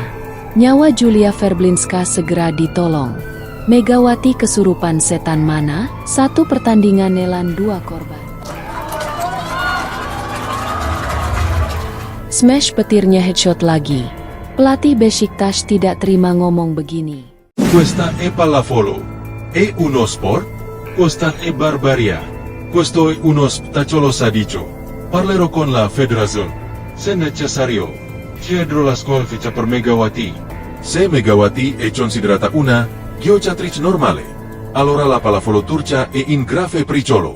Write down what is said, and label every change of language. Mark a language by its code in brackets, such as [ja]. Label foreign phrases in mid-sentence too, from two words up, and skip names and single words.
[id] Nyawa Julia Verblinska segera ditolong. Megawati kesurupan setan mana? 1 pertandingan nelan 2 korban. Smash petirnya headshot lagi. Pelatih Beşiktaş tidak terima ngomong begini. [it] Questa è pallavolo. È uno sport? Questa è barbaria. Questo è uno spettacolo sadicio. Parlerò con la federazione. Se necessario. Chiedo la sconfitta per Megawati. Se Megawati è considerata una giocatrice normale, allora la pallavolo turca è in grave pericolo.